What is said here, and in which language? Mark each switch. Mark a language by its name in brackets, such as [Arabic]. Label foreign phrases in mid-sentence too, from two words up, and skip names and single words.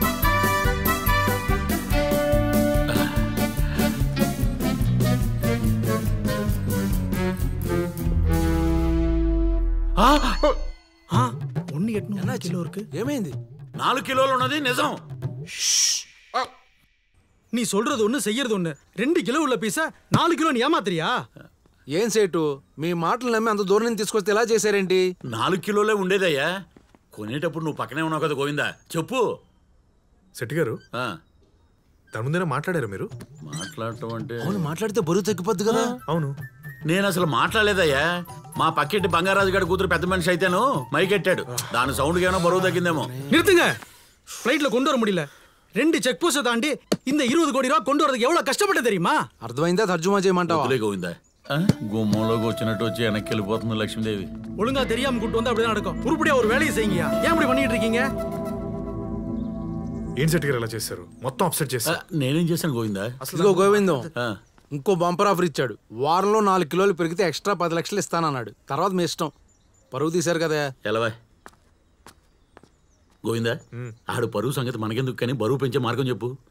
[Telugu] ఏమైంది? 4 కిలోలు ఉన్నది నిజం. [Tamil] நீ சொல்றது ஒண்ணு செய்யறது ஒண்ணு. 2 கிலோ உள்ள பீஸா 4 கிலோ நீ ஏமாத்திரியா? [Telugu] ఏం సేటు, మీ మాటలు నమ్మి అంత దూరం నుంచి తీసుకొస్తే ఎలా చేశారేంటి? 4 కిలోలే ఉండేదయ్యా. కొనేటప్పుడు నువ్వు పక్కనే ఉన్నావు కదా గోవిందా. చెప్పు. శెట్టి గారు, దాని ముందేనా మాట్లాడారు మీరు? మాట్లాడటం అంటే అవును, మాట్లాడితే బరువు తగ్గిపోద్ది కదా. అవును, నేను అసలు మాట్లాడలేదయ్యా. మా పక్కింటి బంగారాజు గారి కూతురు పెద్ద మనిషి అయితేను మైకెట్టాడు. దాని సౌండ్కి ఏమైనా బరువు తగ్గిందేమో. [Tamil] நிறுத்துங்க. ஃப்ளைட்ல கொண்டு வர முடியல. 2 செக் போஸ்ட் தாண்டி இந்த 20 கோடி ரூபாய் கொண்டு வரதுக்கு எவ்வளவு கஷ்டப்பட்டு தெரியுமா? [Telugu] అర్థమైందా? తర్జుమా చేయమంటావా? గోవిందా, గుమ్మంలోకి వచ్చినట్టు వచ్చి వెనక్కి వెళ్ళిపోతుంది లక్ష్మీదేవి. [Tamil] ஒழுங்கா தெரியாம கூட்டு வந்தா அப்படிதான் நடக்கும். உருப்படியா ஒரு வேலையை செய்யுங்க. ஏன் இப்படி பண்ணிட்டு இருக்கீங்க? [Telugu] ఏం శెట్టి గారు ఎలా చేశారు? మొత్తం అప్సెట్ చేశారు. నేనేం చేశాను గోవిందా? ఇదిగో గోవిందం, ఇంకో బంపర్ ఆఫర్ ఇచ్చాడు. వారంలో 4 కిలోలు పెరిగితే ఎక్స్ట్రా 10 లక్షలు ఇస్తానన్నాడు. తర్వాత మీ ఇష్టం. పరువు తీశారు కదా. ఎలావా గోవిందా, ఆడు పరువు సంగతి మనకెందుకు, కానీ బరువు పెంచే మార్గం చెప్పు.